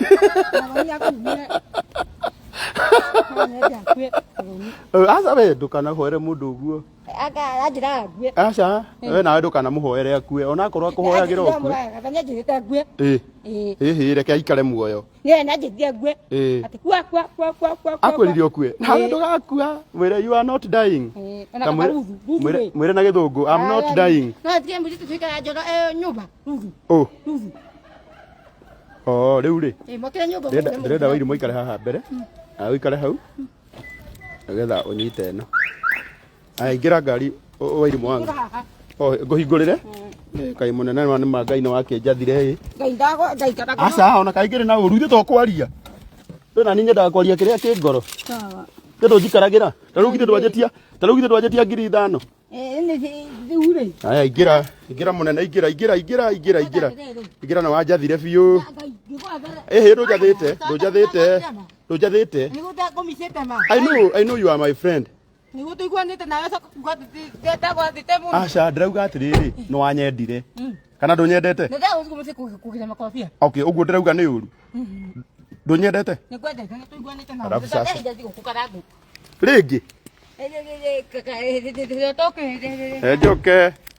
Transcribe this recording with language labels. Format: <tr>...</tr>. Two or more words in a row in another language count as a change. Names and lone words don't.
<ki>Asa we ndũkanahoere mũndũ ũguo. Anjĩra ngue. Aca, we nawe ndũkanamũhoere akue. Ona akorwo akũhoyagĩra ũkue. Nĩanjĩrĩte ngue. Ĩhĩ reke aikare muoyo. Nĩanjĩrĩte ngue. Atĩ kua. Akwĩrire ũkue. Nawe ndũgakua. Mwĩre</ki> <en>you are not dying.</en> <ki>Mwĩre na gĩthũngũ</ki> <en>I'm not dying.</en> <ki>No tiga mũthito tuikara njoro nyũmba. Rĩu rĩ. Mokĩre nyũmba. Ndĩrenda Wairimũ mũikare haha mbere. Na ũikare hau. Nĩgetha ũnyite ĩno. Ingĩra ngari Wairimũ wangu. Ngũhingũrĩre. Kai mũnene nĩ Ngai nĩ wakĩnjathire. Ngai ndago. Aca ona kaingĩrĩ na ũru ithuĩ tũkwaria. Twĩna niĩ nyendaga kwaria kĩrĩa kĩ ngoro. Sawa. Kĩndũ njikaragĩra. Ta rĩu githĩ ndwanjĩtia ngiri ithano. Rĩu rĩ. Aya ingĩra mũnene ingĩra. Ingĩra na wanjathire biũ. Ndũnjathĩte.</ki> <en>I know you are my friend.</en> <ki>Nĩguo tuiguanĩte nawe ndetagwo thĩte mũno. Aca ndĩrauga atĩrĩrĩ nĩ wanyendire. Kana ndũnyendete? Nĩndagũthie kũgĩra makorobia. Okay, ũguo ndĩrauga nĩ ũru. Ndũnyendete? Nĩngwendete tuiguanĩte nawe. Arabu sasa. Karangu. Rĩngĩ? Njoke.</ki>